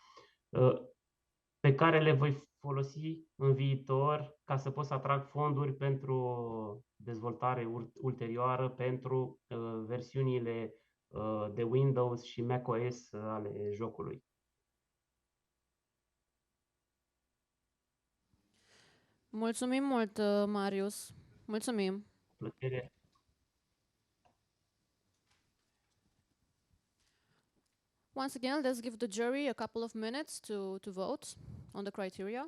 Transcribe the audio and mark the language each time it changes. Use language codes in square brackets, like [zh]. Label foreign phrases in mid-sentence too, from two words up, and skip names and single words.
[ro] pe care le voi folosi în viitor ca să pot să atrag fonduri pentru dezvoltare ulterioară pentru versiunile de Windows și macOS ale jocului. Mulțumim mult, Marius. Mulțumim. Plăcere. [en] Once again, let's give the jury a couple of minutes to vote on the criteria.